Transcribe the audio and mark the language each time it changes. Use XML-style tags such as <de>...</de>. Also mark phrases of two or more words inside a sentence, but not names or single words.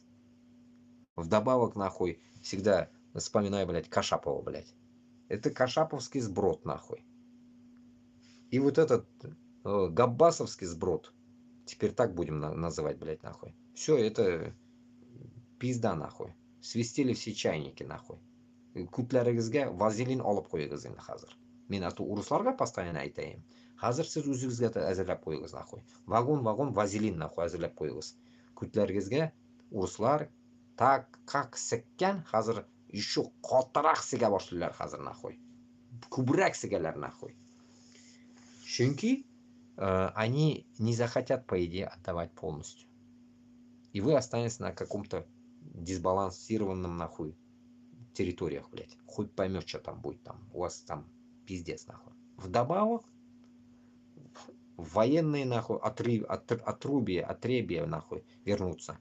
<ru>Вдобавок, нахуй, всегда вспоминаю, блядь, Кашапова, блядь. Это кашаповский сброд, нахуй. И вот этот габбасовский сброд, теперь так будем называть, блядь, нахуй. Все, это пизда, нахуй. Свистели все чайники, нахуй.</ru> <tt>Күтләрегезгә вазелин алып куегыз инде хәзер. Мин ату урысларга постоянно әйтәем. Хәзер сез үзегезгә әзерләп куегыз, нахуй. Вагон вазелин, нахуй, әзерләп куегыз. Күтләрегезгә урыслар</tt> <ru>так как</ru> <tt>сәккән, хәзер еще катырак сигә башлыйлар хәзер, нахуй. Күбрәк сигәләр, нахуй.</tt> <ru>Чөнки они не захотят, по идее, отдавать полностью. И вы останетесь на каком-то дисбалансированном, нахуй, территориях, блядь. Хоть поймешь, что там будет, там. У вас там пиздец, нахуй. Вдобавок, военные, нахуй, отребья, нахуй, вернутся.</ru>